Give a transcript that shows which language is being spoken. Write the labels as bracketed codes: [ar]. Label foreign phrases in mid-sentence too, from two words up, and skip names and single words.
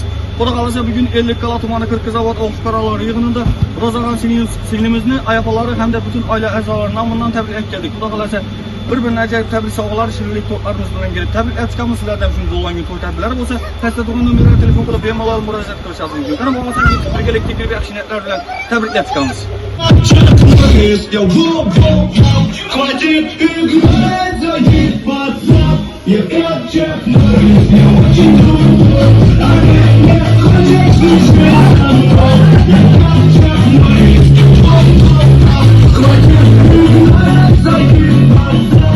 [uz] Xudo qalasa bugun Ellikqal'a tumani Kirkizavod o'q fuqarolari yig'inida Ro'zag'on singlimizni ayapalari hamda butun oila a'zolari nomidan tabrik etdik. Xudo qalasa bir-birini ajoyib tabrik sovg'alar, shirinlik to'plarimiz bilan kelib tabrik aytishamiz. Sizlardan shunday do'langan to'y tabriklari bo'lsa, pastda turgan nomerga telefon qilib bemalol murojaat qilishingiz mumkin. Qani bo'lmasa birgalikda kirib yaxshi niyatlar bilan tabriklab chiqamiz. [ru] Хватит играть, заебаться. Я как Чак Норрис, я очень крутой. А ты не хочешь слушать со мной? Я как Чак Норрис, хватит играть, заебаться.